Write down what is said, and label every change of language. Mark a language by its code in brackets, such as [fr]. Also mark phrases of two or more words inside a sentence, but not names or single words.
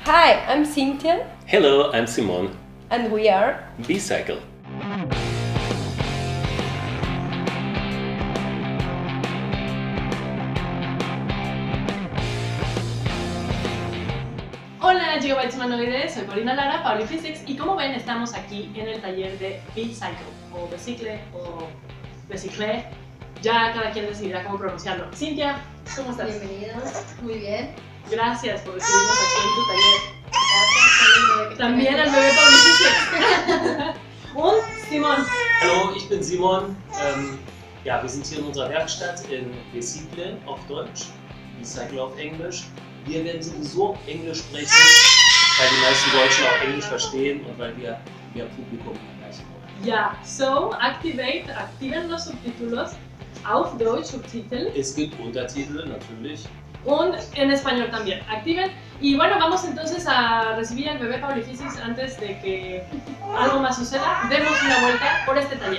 [en] Hi, I'm Cynthia. Hello, I'm Simon. And we are Upcycling. [es] Hola gigabytes humanoides, soy Paulina Lara, Pauliphysics, y como ven estamos aquí en el taller de [en] Upcycling, o Recycle, [es] ya cada quien decidirá cómo pronunciarlo. Cintia, ¿cómo estás? Bienvenidos, muy bien. Gracias por recibirnos aquí en tu taller. Gracias También al bebé Pauliphysics. [de] Und Simon. Hallo, ich bin Simon. Wir sind hier in unserer Werkstatt in [en] Recycle auf Deutsch, Recycle auf Englisch. [de] Wir werden sowieso Englisch sprechen, weil die meisten Deutschen auch Englisch verstehen und weil wir mehr Publikum erreichen wollen. [es] Ja, so aktiven los subtítulos [de] auf Deutsch, Subtitel. Es gibt Untertitel natürlich. [es] Und en español también. Activen. Y bueno, vamos entonces a recibir al bebé Pauliphysics antes de que algo más suceda. Demos una vuelta por este taller.